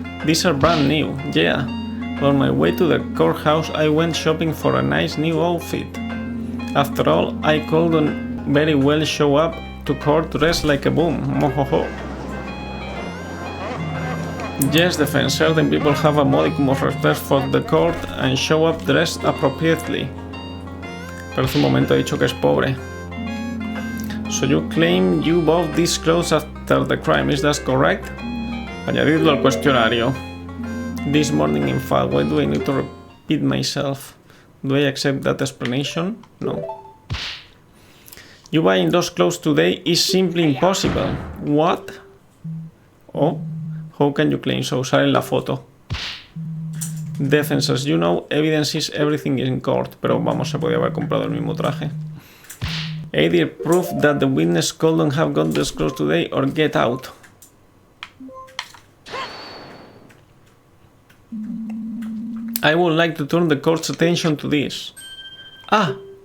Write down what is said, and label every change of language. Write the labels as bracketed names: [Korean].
[English] These are brand new, yeah. On my way to the courthouse, I went shopping for a nice new outfit. After all, I couldn't very well show up to court dressed like a bum. Mohoho. Yes, defense, certain people have a modicum of respect for the court and show up dressed appropriately. [Spanish] Pero hace un momento ha dicho que es pobre. [English] So you claim you bought these clothes after the crime, is that correct? [Spanish] Añadidlo al cuestionario. [English] This morning in fact, why do I need to repeat myself? Do I accept that explanation? No. You buying those clothes today is simply impossible. What? Oh, how can you claim so? [Spanish] Sale en la foto. [English] Defense, as you know, evidence is everything in court. [Spanish] Pero vamos, se podía haber comprado el mismo traje. [English] Either prove that the witness couldn't have got those clothes today or get out. I would like to turn the court's attention to this. Ah!